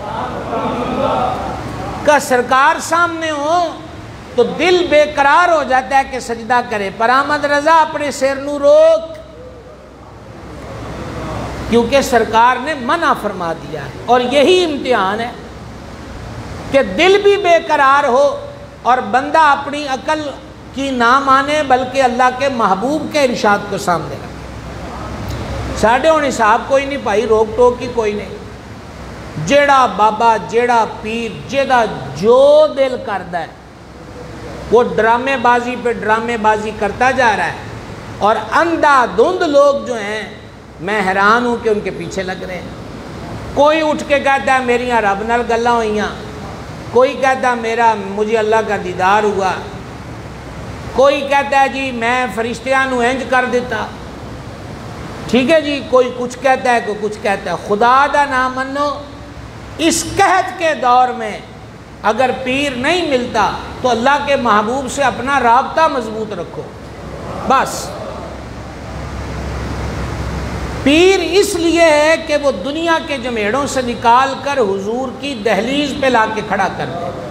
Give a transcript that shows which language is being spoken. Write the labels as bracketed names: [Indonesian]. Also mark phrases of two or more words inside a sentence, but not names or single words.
[Urdu] کا سرکار سامنے ہو تو دل بے قرار ہو جاتا ہے کہ سجدہ کرے، پر احمد رضا اپنے سر نو روک کیونکہ سرکار نے منع فرما دیا ہے۔ اور یہی امتحان ہے کہ دل بھی بے قرار ہو اور بندہ اپنی عقل کی نہ مانے بلکہ اللہ کے محبوب کے ارشاد کو سامنے رکھے۔ [Punjabi] ساڈے ہن حساب کوئی نہیں بھائی، روک ٹوک کی کوئی نہیں، جیڑا بابا جیڑا پیر جیڑا جو دل کردا ہے [Urdu] وہ ڈرامے بازی پہ ڈرامے بازی کرتا جا رہا ہے، اور اندھا دھند لوگ جو ہیں میں حیران ہوں کہ ان کے پیچھے لگ رہے ہیں۔ کوئی اٹھ کے کہتا ہے [Punjabi] میریاں رب نال گلاں ہوئیاں، [Urdu] کوئی کہتا ہے مجھے اللہ کا دیدار ہوا، کوئی کہتا ہے جی میں [Punjabi] فرشتیاں نو انج کر دیتا، [Urdu] ٹھیک ہے جی، کوئی کچھ کہتا ہے کوئی کچھ کہتا ہے۔ [Punjabi] خدا دا نہ منو، [Urdu] اس قحط کے دور میں اگر پیر نہیں ملتا تو اللہ کے محبوب سے اپنا رابطہ مضبوط رکھو بس۔ پیر اس لیے ہے کہ وہ دنیا کے جمیڑوں سے نکال کر حضور کی دہلیز پہ لا کے کھڑا کر دے۔